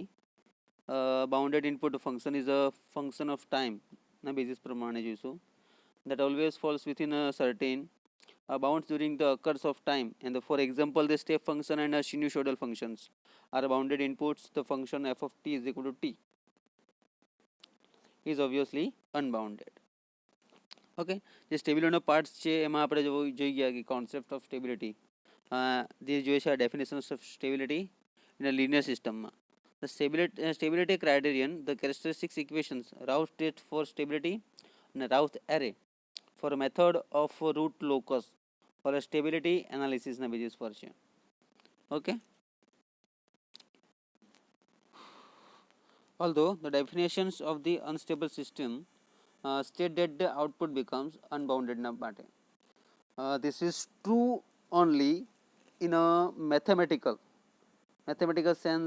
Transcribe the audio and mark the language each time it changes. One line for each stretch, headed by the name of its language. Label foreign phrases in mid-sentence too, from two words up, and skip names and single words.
English: Bounded input function is a function of time
Gujarati: ના basis પ્રમાણે જોઈશું
English: that always falls within a certain bounds during the occurs of time, and for example the step function and sinusoidal functions are bounded inputs. The function f of t is equal to t is obviously unbounded.
Gujarati: ઓકે જે સ્ટેબિલિટીનો પાર્ટ્સ છે એમાં આપણે જોઈ ગયા કે
English: concept of stability
Gujarati: જે જોઈએ છે
English: definition of stability in a linear
Gujarati: સિસ્ટમમાં.
English: The stability criterion, the characteristics equations, Routh test for stability and Routh array for a method of root locus for a stability analysis
Gujarati: ના basis પર છે.
English: Okay. Although the definitions of the unstable system state that the output becomes unbounded
Gujarati: ના માટે.
English: This is true only in a mathematical sense.